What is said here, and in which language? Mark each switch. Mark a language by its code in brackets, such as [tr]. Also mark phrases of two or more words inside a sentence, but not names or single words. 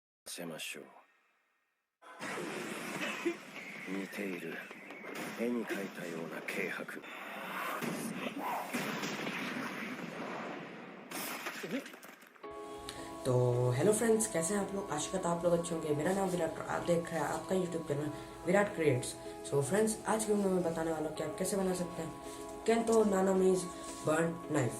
[ja] せましょう。似ている。絵に描いたような軽薄。 [hi] तो [en] hello friends, [hi] कैसे हैं आप लोग। आशा करता आप लोग अच्छे होंगे। मेरा नाम विराट और आप देख रहे हैं आपका यूट्यूब चैनल विराट क्रिएट्स। [en] so friends, [hi] आज की वीडियो में बताने वाला हूँ कि आप कैसे बना सकते हैं केंटो नानामीज [en] burn knife.